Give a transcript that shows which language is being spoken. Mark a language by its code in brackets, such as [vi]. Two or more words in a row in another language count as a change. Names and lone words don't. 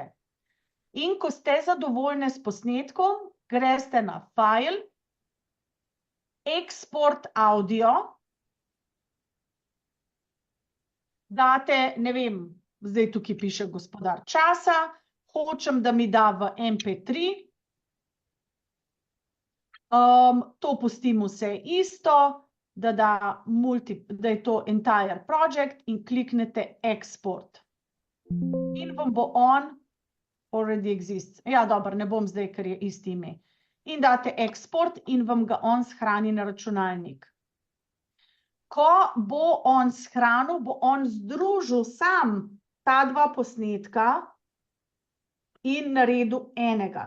[sl] In ko ste zadovoljne s posnetkom, greste na file, [en] export audio, [sl] date, ne vem, zdaj tukaj piše gospodar časa, hočem, da mi da v MP3, to pustim vse isto, da je to [en] entire project [sl] in kliknete export. In vam bo on [en] already exists. [sl] Ja, dobro, ne bom zdaj, ker je isti ime. In date export in vam ga on shrani na računalnik. Ko bo on shranil, bo on združil sam ta 2 posnetka in naredil enega.